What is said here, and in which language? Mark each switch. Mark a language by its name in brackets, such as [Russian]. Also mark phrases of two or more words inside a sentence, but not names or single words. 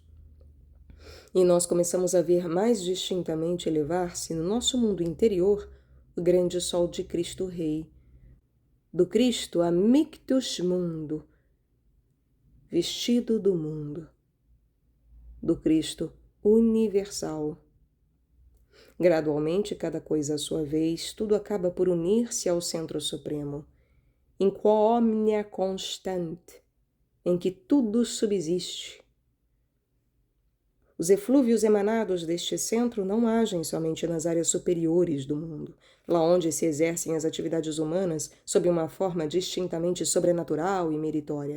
[Portuguese] E nós começamos a ver mais distintamente elevar-se no nosso mundo interior o grande sol de Cristo Rei, do Cristo [Latin] amictus mundo, [Portuguese] vestido do mundo, do Cristo universal. Gradualmente, cada coisa à sua vez, tudo acaba por unir-se ao centro supremo, [Latin] in quo omnia constant, [Portuguese] em que tudo subsiste. Os eflúvios emanados deste centro não agem somente nas áreas superiores do mundo, lá onde se exercem as atividades humanas sob uma forma distintamente sobrenatural e meritória.